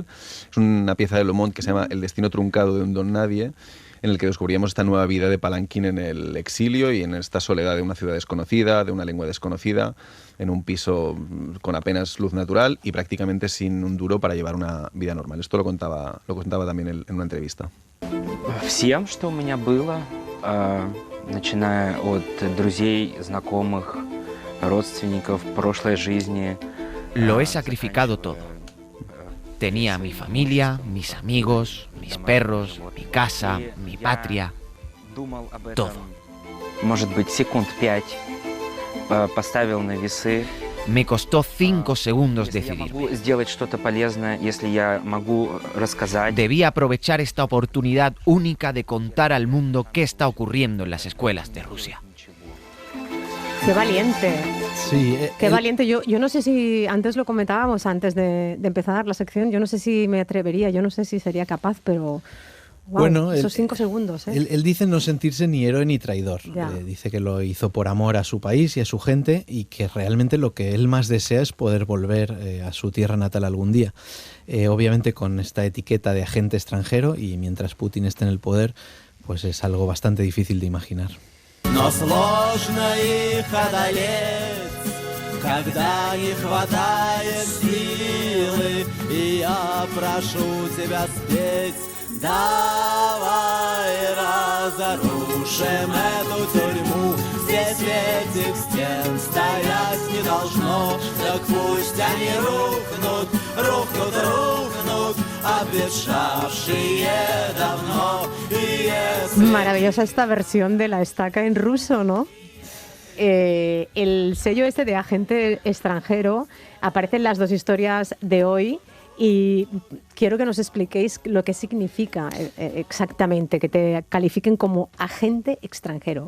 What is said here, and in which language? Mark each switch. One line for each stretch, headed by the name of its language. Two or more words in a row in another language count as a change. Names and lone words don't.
Spanish: Es una pieza de Le Monde que se llama El destino truncado de un don nadie, en el que descubríamos esta nueva vida de Palankin en el exilio y en esta soledad de una ciudad desconocida, de una lengua desconocida, en un piso con apenas luz natural y prácticamente sin un duro para llevar una vida normal. Esto lo contaba también en una entrevista.
Russian: Всем, что у меня было, начиная от друзей, знакомых, родственников, прошлой жизни.
Spanish: Lo he sacrificado todo. Tenía mi familia, mis amigos, mis perros, mi casa, mi patria, todo.
Russian: Может быть, секунд 5 поставил на весы.
Spanish: Me costó 5 segundos decidirme.
Russian: Могу сделать что-то полезное, если я могу рассказать.
Spanish: Debía aprovechar esta oportunidad única de contar al mundo qué está ocurriendo en las escuelas de Rusia. Qué valiente. Sí, Qué valiente. Yo no sé si, antes lo comentábamos, antes de empezar la sección, yo no sé si me atrevería, yo no sé si sería capaz, pero... Wow, bueno, esos 5 segundos. Él dice no sentirse ni héroe ni traidor. Dice que lo hizo por amor a su país y a su gente y que realmente lo que él más desea es poder volver a su tierra natal algún día. Obviamente con esta etiqueta de agente extranjero, y mientras Putin esté en el poder, pues es algo bastante difícil de imaginar.
Russian: Но сложно их одолеть, когда не хватает силы, и я прошу тебя спеть. Давай разрушим эту тюрьму, здесь этих стен стоять не должно, так пусть они рухнут, рухнут, рухнут, обветшавшие давно.
Spanish: Maravillosa esta versión de La Estaca en ruso, ¿no? El sello este de agente extranjero aparece en las dos historias de hoy. Y quiero que nos expliquéis lo que significa exactamente, que te califiquen como agente extranjero.